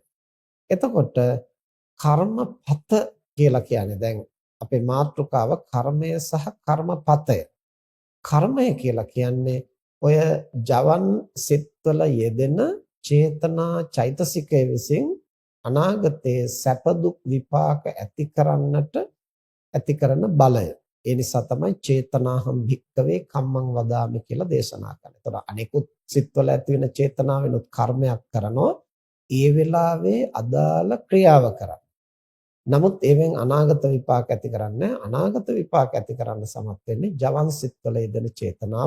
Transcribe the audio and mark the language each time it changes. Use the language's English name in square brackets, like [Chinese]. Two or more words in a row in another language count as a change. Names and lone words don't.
[Sinhala] එතකොට කර්මපත කියලා කියන්නේ දැන් අපේ මාතෘකාව කර්මය සහ කර්මපතය. කර්මය කියලා කියන්නේ ඔය ජවන් සිත්වල යෙදෙන චේතනා චෛතසිකය විසින් අනාගතයේ සැප දුක් විපාක ඇති කරන්නට ඇති කරන බලය. ඒ නිසා තමයි [Pali] චේතනාහම් භික්කවේ කම්මං වදාමි [Sinhala] කියලා දේශනා කරන්නේ. ඒතර අනෙකුත් සිත්වල ඇති වෙන චේතනාවෙනුත් කර්මයක් කරනවා. ඒ වෙලාවේ අදාළ ක්‍රියාව කරන්න. නමුත් ඒවෙන් අනාගත විපාක ඇති කරන්නේ අනාගත විපාක ඇති කරන්න සමත් වෙන්නේ ජවන් සිත්වල යෙදෙන චේතනාව.